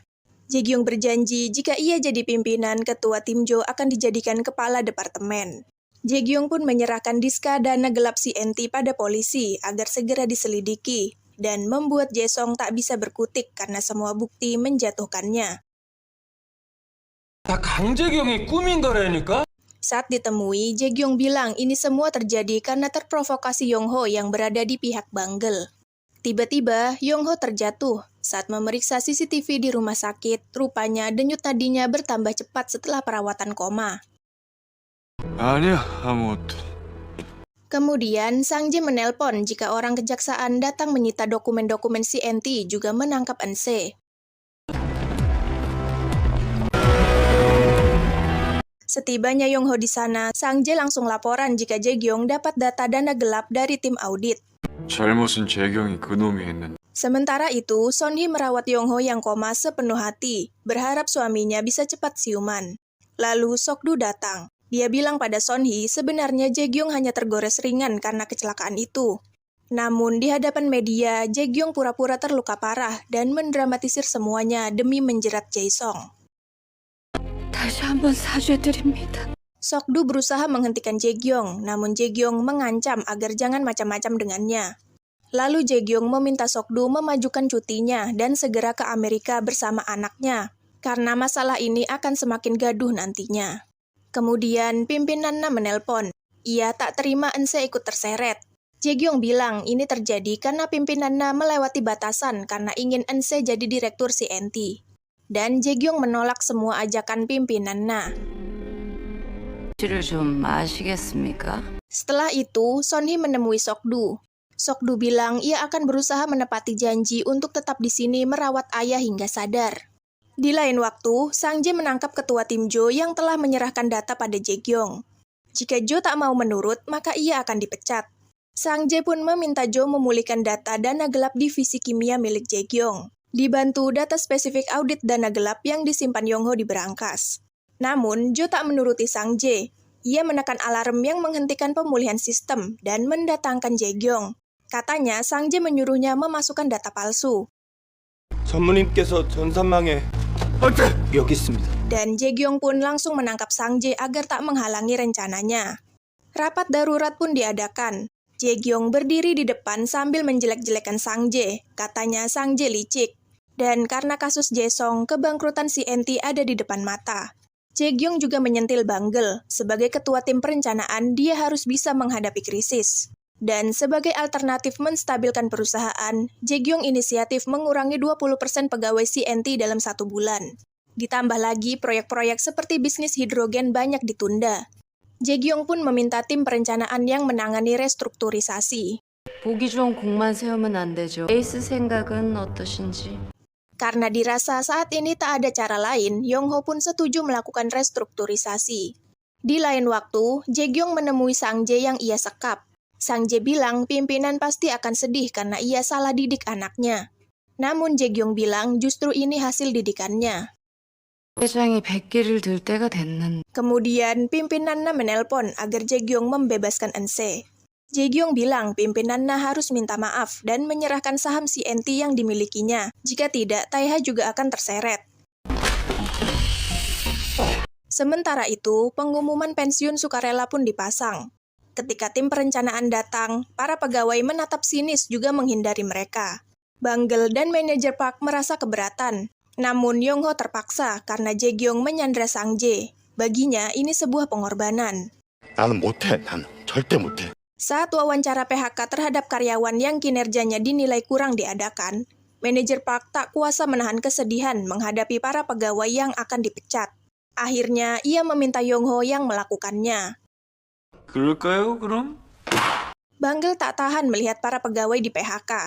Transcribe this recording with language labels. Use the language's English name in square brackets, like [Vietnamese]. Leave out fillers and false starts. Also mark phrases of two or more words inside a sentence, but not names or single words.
[Indonesian] Jae-gyong berjanji jika ia jadi pimpinan, ketua tim Jo akan dijadikan kepala departemen. Jae-gyong pun menyerahkan diska dana gelap CNT pada polisi agar segera diselidiki dan membuat Jae-song tak bisa berkutik karena semua bukti menjatuhkannya. [Korean] 다 강재경이 꾸민 거라니까? [Indonesian] Saat ditemui, Jae-gyong bilang ini semua terjadi karena terprovokasi Yong-ho yang berada di pihak Banggel. Tiba-tiba, Yong-ho terjatuh. Saat memeriksa CCTV di rumah sakit, rupanya denyut nadinya bertambah cepat setelah perawatan koma. [Korean] 아니야, 아무것도. [Indonesian] Kemudian, Sang Jae menelpon jika orang kejaksaan datang menyita dokumen-dokumen CNT juga menangkap Eun-se. Setibanya Yong-ho di sana, Sang Jae langsung laporan jika Jae-gyong dapat data dana gelap dari tim audit. [Korean] 잘못은 재경이 그놈이 했는데. [Indonesian] Sementara itu, Son-hee merawat Yong-ho yang koma sepenuh hati, berharap suaminya bisa cepat siuman. Lalu Sok-du datang. Dia bilang pada Son-hee sebenarnya Jae-gyong hanya tergores ringan karena kecelakaan itu. Namun di hadapan media, Jae-gyong pura-pura terluka parah dan mendramatisir semuanya demi menjerat Jae-song. [Korean] 다시 한번 사죄드립니다. [Indonesian] Sok-du berusaha menghentikan Jae-gyong, namun Jae-gyong mengancam agar jangan macam-macam dengannya. Lalu Jae-gyong meminta Sok-du memajukan cutinya dan segera ke Amerika bersama anaknya, karena masalah ini akan semakin gaduh nantinya. Kemudian pimpinan Na menelpon. Ia tak terima Eun-se ikut terseret. Jae-gyong bilang ini terjadi karena pimpinan Na melewati batasan karena ingin Eun-se jadi direktur CNT. Dan Jae-gyong menolak semua ajakan pimpinan Na. [Korean] 술을 좀 마시겠습니까? [Indonesian] Setelah itu, Son-hee menemui Sok-du. Sok-du bilang ia akan berusaha menepati janji untuk tetap di sini merawat ayah hingga sadar. Di lain waktu, Sang Jae menangkap ketua tim Jo yang telah menyerahkan data pada Jae-gyong. Jika Jo tak mau menurut, maka ia akan dipecat. Sang Jae pun meminta Jo memulihkan data dana gelap divisi kimia milik Jae-gyong, dibantu data spesifik audit dana gelap yang disimpan Yong-ho di berangkas. Namun, Jo tak menuruti Sang Jae. Ia menekan alarm yang menghentikan pemulihan sistem dan mendatangkan Jae-gyong. Katanya, Sang Jae menyuruhnya memasukkan data palsu. [Korean] 전무님께서 전산망에 여기 있습니다. [Indonesian] Dan Jae-gyong pun langsung menangkap Sang Jae agar tak menghalangi rencananya. Rapat darurat pun diadakan. Jae-gyong berdiri di depan sambil menjelek-jelekan Sang Jae. Katanya Sang Jae licik. Dan karena kasus Jae-song, kebangkrutan CNT ada di depan mata. Jae-gyong juga menyentil Banggel. Sebagai ketua tim perencanaan, dia harus bisa menghadapi krisis. Dan sebagai alternatif menstabilkan perusahaan, Jae-gyong inisiatif mengurangi 20% pegawai CNT dalam 1 bulan. Ditambah lagi, proyek-proyek seperti bisnis hidrogen banyak ditunda. Jae-gyong pun meminta tim perencanaan yang menangani restrukturisasi. [Korean] 보기 좋은 곡만 세우면 안 되죠. 에이스 생각은 어떠신지? [Indonesian] Karena dirasa saat ini tak ada cara lain, Yong-ho pun setuju melakukan restrukturisasi. Di lain waktu, Jae-gyong menemui Sang Jae yang ia sekap. Sang Jae bilang pimpinan pasti akan sedih karena ia salah didik anaknya. Namun Jae-gyong bilang justru ini hasil didikannya. [Korean] 회장이 100기를 들 때가 됐는데. [Indonesian] Kemudian pimpinan Na menelpon agar Jae-gyong membebaskan Eun-se. Jae-gyong bilang pimpinan Na harus minta maaf dan menyerahkan saham CNT yang dimilikinya. Jika tidak, Taeha juga akan terseret. Sementara itu, pengumuman pensiun sukarela pun dipasang. Ketika tim perencanaan datang, para pegawai menatap sinis juga menghindari mereka. Banggel dan manajer Park merasa keberatan. Namun Yong-ho terpaksa karena Jae-gyong menyandra Sang Jae. Baginya, ini sebuah pengorbanan. [Korean] 나는 못해. 난 절대 못해. [Indonesian] Saat wawancara PHK terhadap karyawan yang kinerjanya dinilai kurang diadakan, manajer Park tak kuasa menahan kesedihan menghadapi para pegawai yang akan dipecat. Akhirnya, ia meminta Yong-ho yang melakukannya. [Korean] 그럴까요, 그럼? [Indonesian] Banggel tak tahan melihat para pegawai di PHK.